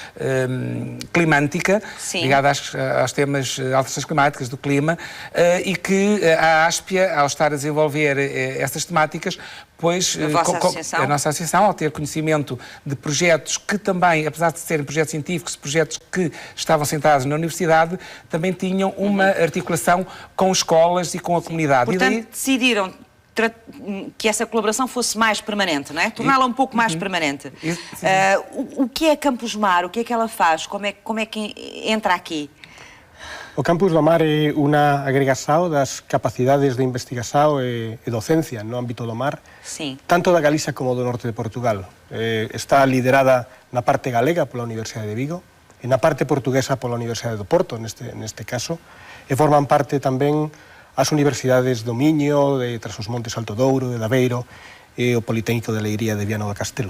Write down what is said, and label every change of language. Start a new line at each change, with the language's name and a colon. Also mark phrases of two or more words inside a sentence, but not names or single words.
Portuguese: Climântica, ligado aos temas de alterações climáticas, do clima, e que a ASPIA, ao estar a desenvolver essas temáticas, pois a nossa associação, ao ter conhecimento de projetos que também, apesar de serem projetos científicos, projetos que estavam sentados na universidade, também tinham uma articulação com escolas e com a comunidade. Portanto, e daí decidiram que essa colaboração fosse mais permanente, não é? Torná-la um pouco mais permanente. O que é Campus Mar? O que é que ela faz? Como é que entra aqui?
Galician: O Campus do Mar é unha agregação das capacidades de investigação e docencia no ámbito do mar, tanto da Galiza como do norte de Portugal. Está liderada na parte galega pola Universidade de Vigo e na parte portuguesa pola Universidade do Porto, neste caso, e forman parte tamén as universidades do Miño, de Trás-os-Montes, Alto Douro, de Aveiro e o Politécnico de Leiria de Viana do Castelo.